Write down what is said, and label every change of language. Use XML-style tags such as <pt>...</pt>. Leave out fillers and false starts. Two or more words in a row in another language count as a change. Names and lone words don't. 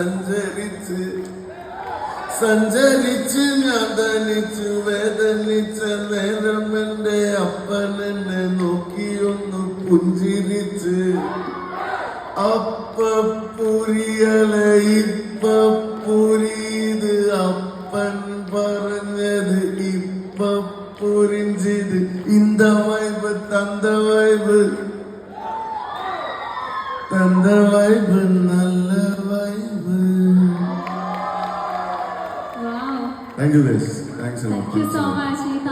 <ml>സഞ്ചരിച്ച് ഞാൻ ധനിച്ചു വേദനിച്ച നേരം എന്റെ അപ്പൻ എന്നെ നോക്കിയൊന്നു പുഞ്ചിരിച്ച്,</ml> <ta>அப்ப புரியல இப்ப புரியுது,</ta> <ml>അപ്പൻ പറഞ്ഞത് ഇപ്പ പുരിഞ്ചത്.</ml> <ta>இந்த வைபு தந்த வைபு நல்ல வைபு.</ta> <en>Wow. Thank you guys. Thanks a lot. Thank you so much.</en>